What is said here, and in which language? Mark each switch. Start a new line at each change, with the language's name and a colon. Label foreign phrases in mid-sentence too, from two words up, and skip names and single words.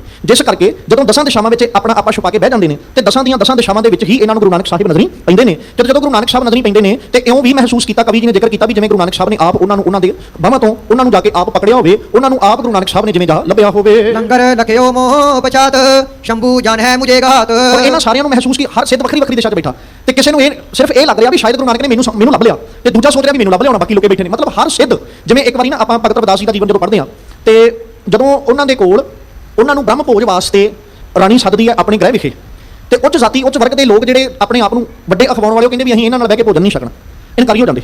Punjabi: ਜਿਸ ਕਰਕੇ ਜਦੋਂ 10 ਦਿਸ਼ਾਵਾਂ ਵਿੱਚ ਆਪਣਾ ਆਪਾ ਛੁਪਾ ਕੇ ਬਹਿ ਜਾਂਦੇ ਨੇ ਤੇ 10 ਦਿਸ਼ਾਵਾਂ ਦੇ ਵਿੱਚ ਹੀ ਇਹਨਾਂ ਨੂੰ ਗੁਰੂ ਨਾਨਕ ਸਾਹਿਬ ਨਜ਼ਰੀ ਪੈਂਦੇ ਨੇ। ਜਦੋਂ ਗੁਰੂ ਨਾਨਕ ਸਾਹਿਬ ਨਜ਼ਰੀ ਪੈਂਦੇ ਨੇ ਤੇ ਇਉਂ ਵੀ ਮਹਿਸੂਸ ਕੀਤਾ, ਕਵੀ ਜੀ ਨੇ ਜ਼ਿਕਰ ਕੀਤਾ ਵੀ ਜਿਵੇਂ ਗੁਰੂ ਨਾਨਕ ਸਾਹਿਬ ਨੇ ਆਪ ਉਹਨਾਂ ਨੂੰ ਉਹਨਾਂ ਦੇ ਬਾਹਾਂ ਤੋਂ ਉਹਨਾਂ ਨੂੰ ਜਾ ਕੇ ਆਪ ਪਕੜਿਆ ਹੋਵੇ, ਉਹਨਾਂ ਨੂੰ ਆਪ ਗੁਰੂ ਨਾਨਕ ਸਾਹਿਬ ਨੇ ਜਿਵੇਂ ਜਾ ਲੱਭਿਆ ਹੋਵੇ।
Hindi: लंगर लखयो मोह पछात शंभू जान है मुझे घात।
Punjabi: ਔਰ ਇਹਨਾਂ ਸਾਰਿਆਂ ਨੂੰ ਮਹਿਸੂਸ ਕਿ ਹਰ ਸਿੱਧ ਵੱਖਰੀ ਦਿਸ਼ਾ 'ਚ ਬੈਠਾ ਤੇ ਕਿਸੇ ਨੂੰ ਇਹ ਸਿਰਫ ਇਹ ਲੱਗ ਰਿਹਾ ਵੀ ਸ਼ਾਇਦ ਗੁਰੂ ਨਾਨਕ ਨੇ ਮੈਨੂੰ ਲੱਭ ਲਿਆ ਤੇ ਦੂਜਾ ਸੋਚ ਰਿਹਾ ਵੀ ਮੈਨੂੰ ਲੱਭ ਲਿਆ ਹੋਣਾ, ਬਾਕੀ ਲੋਕੇ ਬੈਠੇ ਨੇ। ਮਤਲਬ ਹਰ ਸਿੱਧ, ਜਿਵੇਂ ਇੱਕ ਵਾਰੀ ਨਾ ਆਪਾਂ ਭਗਤ ਰਵਿਦਾਸ ਜੀ ਦਾ ਜੀਵਨ ਜਦੋਂ ਪੜ੍ਹਦੇ ਹਾਂ ਤੇ ਜਦੋਂ ਉਹਨਾਂ ਦੇ ਕੋਲ ਉਹਨਾਂ ਨੂੰ ਬ੍ਰਹਮ ਭੋਜ ਵਾਸਤੇ ਰਾਣੀ ਸੱਦਦੀ ਹੈ ਆਪਣੇ ਗ੍ਰਹਿ ਵਿਖੇ ਤੇ ਉੱਚ ਜਾਤੀ ਉੱਚ ਵਰਗ ਦੇ ਲੋਕ ਜਿਹੜੇ ਆਪਣੇ ਆਪ ਨੂੰ ਵੱਡੇ ਅਖਵਾਉਣ ਵਾਲੇ ਉਹ ਕਹਿੰਦੇ ਵੀ ਅਸੀਂ ਇਹਨਾਂ ਨਾਲ ਬਹਿ ਕੇ ਭੋਜਨ ਨਹੀਂ ਛਕਣਾ, ਇਨਕਾਰੀ ਹੋ ਜਾਂਦੇ।